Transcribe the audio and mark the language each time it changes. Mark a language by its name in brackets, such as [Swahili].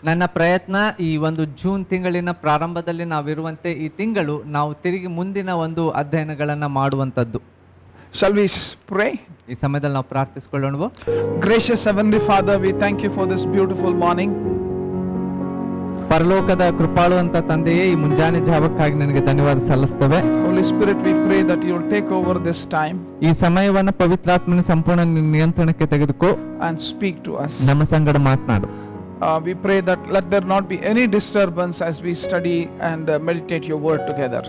[Kannada] ನನ್ನ ಪ್ರಯತ್ನ ಈ ಒಂದು ಜೂನ್ ತಿಂಗಳಿನ ಪ್ರಾರಂಭದಲ್ಲಿ ನಾವಿರುವಂತೆ ಈ ತಿಂಗಳು ನಾವು ತಿರುಗಿ ಮುಂದಿನ ಒಂದು ಅಧ್ಯಯನಗಳನ್ನ ಮಾಡುವಂತದ್ದು. [English] Shall we pray? [Kannada] ಈ ಸಮಯದಲ್ಲಿ ನಾವು ಪ್ರಾರ್ಥಿಸಿಕೊಳ್ಳೋಣ. [English] Gracious Heavenly Father, we thank you for this beautiful morning. [Kannada] ಪರಲೋಕದ ಕೃಪಾಳು ಅಂತ ತಂದೆಯೇ, ಈ ಮುಂಜಾನೆ ಜಾವಕ್ಕಾಗಿ ನನಗೆ ಧನ್ಯವಾದ ಸಲ್ಲಿಸ್ತೇವೆ. [English] Holy Spirit, we pray that you will take over this time [Kannada] ಈ ಸಮಯವನ್ನು ಪವಿತ್ರಾತ್ಮನ ಸಂಪೂರ್ಣ ನಿಯಂತ್ರಣಕ್ಕೆ ತೆಗೆದುಕೋ [English] and speak to us. [Kannada] ನಮ್ಮ ಸಂಗಡ ಮಾತನಾಡು. [English] We pray that let there not be any disturbance as we study and meditate your word together.